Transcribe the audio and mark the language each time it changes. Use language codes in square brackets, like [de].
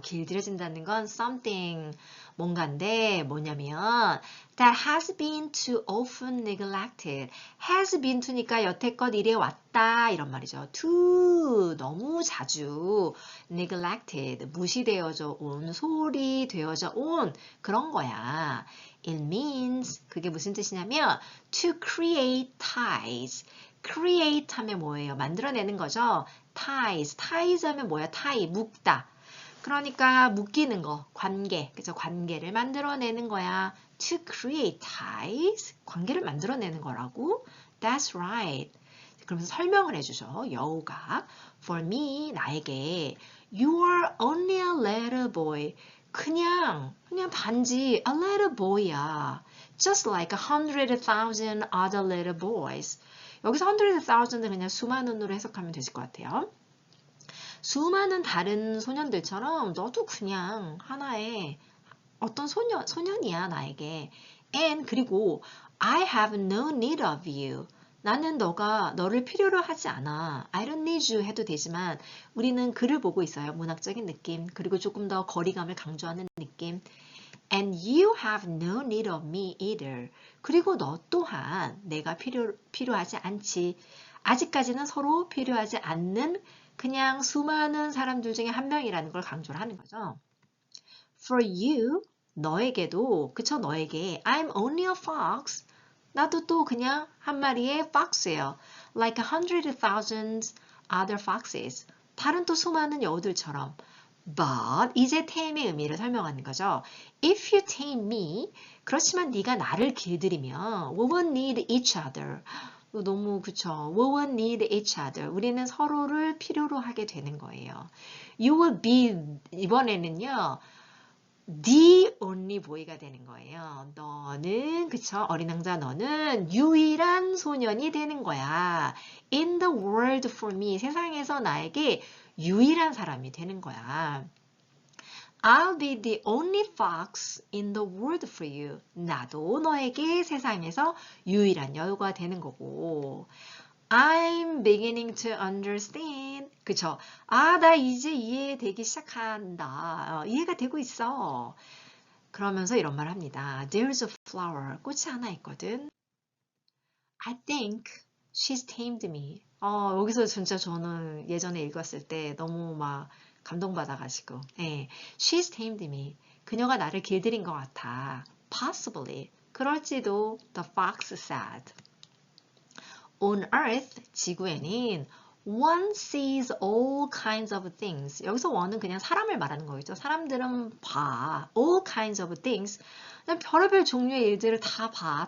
[ko] 길들여진다는 건 [en] something [ko] 뭔가인데 뭐냐면 [en] that has been too often neglected. has been to [ko] 니까 여태껏 이래 왔다 이런 말이죠. too 너무 자주 neglected 무시되어져 온 소홀히 되어져 온 그런 거야. [en] It means [ko] 그게 무슨 뜻이냐면 [en] to create ties. [ko] create 하면 뭐예요? 만들어내는 거죠. ties. ties 하면 뭐야? tie. 묶다. 그러니까 묶이는 거. 관계. 그죠? 관계를 만들어내는 거야. [en] to create ties. [ko] 관계를 만들어내는 거라고. [en] That's right. [ko] 그러면서 설명을 해주죠. 여우가. [en] For me, [ko] 나에게. [en] You are only a little boy. [ko] 그냥 단지 [en] a little boy [ko] 야. [en] Just like 100,000 other little boys. [ko] 여기서 100,000을 그냥 수많은으로 해석하면 되실 것 같아요. 수많은 다른 소년들처럼 너도 그냥 하나의 어떤 소년이야 나에게. [en] And 그리고 I have no need of you. [ko] 나는 너를 필요로 하지 않아. [en] I don't need you [ko] 해도 되지만 우리는 글을 보고 있어요. 문학적인 느낌. 그리고 조금 더 거리감을 강조하는 느낌. [en] And you have no need of me either. [ko] 그리고 너 또한 내가 필요하지 않지. 아직까지는 서로 필요하지 않는 그냥 수많은 사람들 중에 한 명이라는 걸 강조를 하는 거죠. [en] For you, [ko] 너에게도, 그쵸, 너에게 [en] I'm only a fox. [ko] 나도 또 그냥 한 마리의 fox예요. [en] Like 100,000 other foxes. [ko] 다른 또 수많은 여우들처럼. But 이제 tame의 의미를 설명하는 거죠. [en] If you tame me, [ko] 그렇지만 네가 나를 길들이면 [en] we will need each other. [ko] 너무 그쵸. [en] We will need each other. [ko] 우리는 서로를 필요로 하게 되는 거예요. [en] You will be 이번에는요. The only boy [ko] 가 되는 거예요. 너는 그쵸? 어린 왕자 너는 유일한 소년이 되는 거야. [en] In the world for me. [ko] 세상에서 나에게 유일한 사람이 되는 거야. [en] I'll be the only fox in the world for you. [ko] 나도 너에게 세상에서 유일한 여우가 되는 거고. [en] I'm beginning to understand. [ko] 그쵸? 나 이제 이해되기 시작한다. 이해가 되고 있어. 그러면서 이런 말 합니다. [en] There's a flower. [ko] 꽃이 하나 있거든. [en] I think she's tamed me. [ko] 여기서 진짜 저는 예전에 읽었을 때 너무 막 감동받아가지고. [en] 예. She's tamed me. [ko] 그녀가 나를 길들인 것 같아. [en] Possibly. 그럴지도 the fox said. On earth, 지구에는 one sees all kinds of things. [ko] 여기서 one은 그냥 사람을 말하는 거겠죠. 사람들은 봐. [en] all kinds of things. [ko] 그냥 별의별 종류의 일들을 다 봐.